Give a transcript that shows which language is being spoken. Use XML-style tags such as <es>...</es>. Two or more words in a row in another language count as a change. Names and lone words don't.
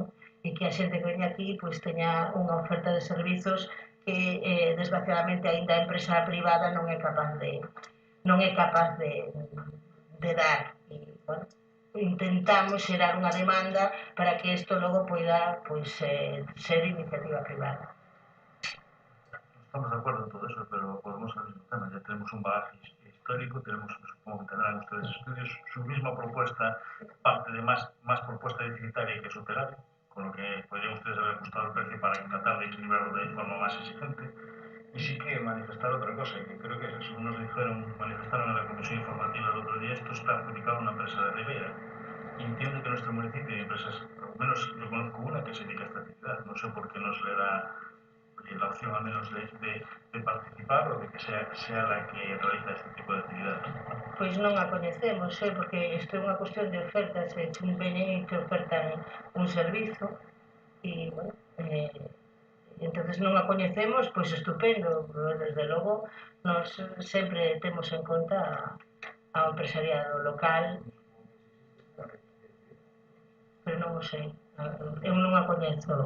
<gl>E que a xente que veña aquí teña unha oferta de servizos que desgraciadamente aínda a empresa privada non é capaz de dar. E, bueno, intentamos xerar unha demanda para que isto logo poida ser iniciativa privada.</gl> <es>Estamos de acuerdo en todo eso, pero volvemos al mismo tema. Ya tenemos un bagaje histórico, supongo que tendrán ustedes estudios. Su misma propuesta parte de más propuesta deficitaria que superar, con lo que podrían ustedes haber ajustado el precio para tratar de equilibrarlo de forma más exigente. Y sí que manifestar otra cosa, que creo que según nos manifestaron en la comisión informativa el otro día, esto está adjudicado a una empresa de Ribera. Y entiendo que nuestro municipio hay empresas, al menos yo conozco una que se dedica a esta actividad. No sé por qué no se le da la opción al menos de participar o de que sea la que realiza este tipo de actividades.</es> <gl>Pois non a coñecemos, porque isto é unha cuestión de ofertas, veñen que ofertan un servizo e,</gl> <es>bueno, entonces</es> <gl>non a coñecemos, pois estupendo, desde logo nós sempre temos en conta ao empresariado local, pero non o sei, eu non a coñezo.</gl>